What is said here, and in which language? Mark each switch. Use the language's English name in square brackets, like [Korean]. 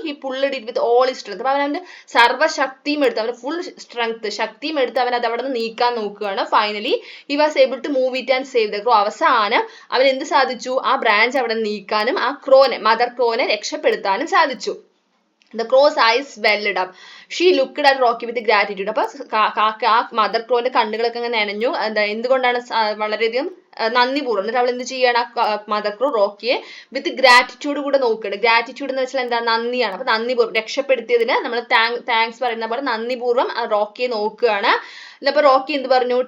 [English] He pulled it with all his strength. [Malayalam] അപ്പൊ അവന്റെ സർവ്വശക്തിയും എടുത്ത്, അവന്റെ ഫുൾ സ്ട്രെങ്ത്, ശക്തിയും എടുത്ത് അവൻ അത് അവിടെ നിന്ന് നീക്കാൻ നോക്കുകയാണ്. [English] Finally he was able to move it and save the crow. [Malayalam] അവസാനം അവൻ എന്ത് സാധിച്ചു? ആ ബ്രാഞ്ച് അവിടെ നീക്കാനും ആ ക്രോനെ, മദർ ക്രോനെ രക്ഷപ്പെടുത്താനും സാധിച്ചു. [English] The crow's eyes welled up. She looked at Rocky with gratitude. [Malayalam] അപ്പൊ കാക്ക ആ മദർ ക്രോന്റെ കണ്ണുകളൊക്കെ അങ്ങനെ നനഞ്ഞു. എന്തുകൊണ്ടാണ്? വളരെയധികം നന്ദിപൂർവ്വം. എന്നിട്ട് അവൾ എന്ത് ചെയ്യാണ്? മദർ ക്രോ റോക്കിയെ വിത്ത് ഗ്രാറ്റിറ്റ്യൂഡ് കൂടെ നോക്കുകയാണ്. ഗ്രാറ്റിറ്റ്യൂഡ് എന്ന് വെച്ചാൽ എന്താ? നന്ദിയാണ്. അപ്പൊ നന്ദിപൂർവ്വം രക്ഷപ്പെടുത്തിയതിന് നമ്മൾ താങ്ക്സ് പറയുന്ന പോലെ നന്ദിപൂർവ്വം റോക്കിയെ നോക്കുകയാണ്. എന്നപ്പോ റോക്കി എന്ത് പറഞ്ഞു?